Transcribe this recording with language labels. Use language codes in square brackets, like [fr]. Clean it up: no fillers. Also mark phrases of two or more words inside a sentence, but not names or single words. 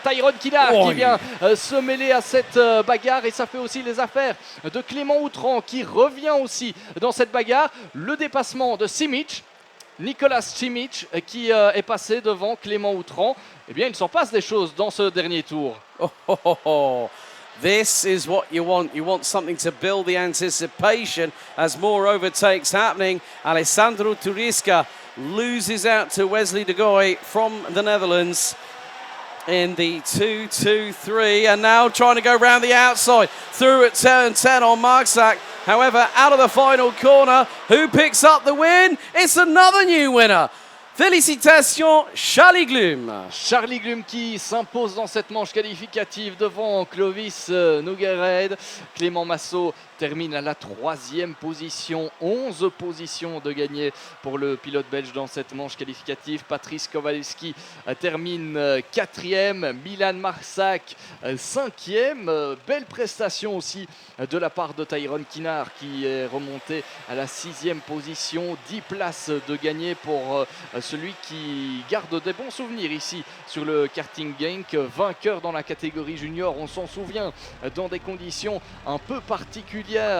[fr] Tyrone Kinnaar qui vient se mêler à cette bagarre et ça fait aussi les affaires de Clément Outran qui revient aussi dans cette bagarre. Le dépassement de Simic, Nicolas Simic qui est passé devant Clément Outran. Eh bien, il s'en passe des choses dans ce dernier tour. [en] This is what you want. You want something to build the anticipation as more overtakes happening. Alessandro Tudiska loses out to Wesley de Rooij from the Netherlands in the 2-2-3, and now trying to go round the outside through at turn 10 on Marksak. However, out of the final corner, who picks up the win? It's another new winner. [fr] Félicitations, Charlie Gloom. Charlie Gloom qui s'impose dans cette manche qualificative devant Clovis Nogueroid. Clément Massot termine à la 3e position. 11 positions de gagné pour le pilote belge dans cette manche qualificative. Patrice Kowalewski termine 4e. Milan Marksak 5e. Belle prestation aussi de la part de Tyrone Kinnaar qui est remonté à la 6e position. 10 places de gagné pour celui qui garde des bons souvenirs ici sur le karting Genk, vainqueur dans la catégorie junior, on s'en souvient, dans des conditions un peu particulières.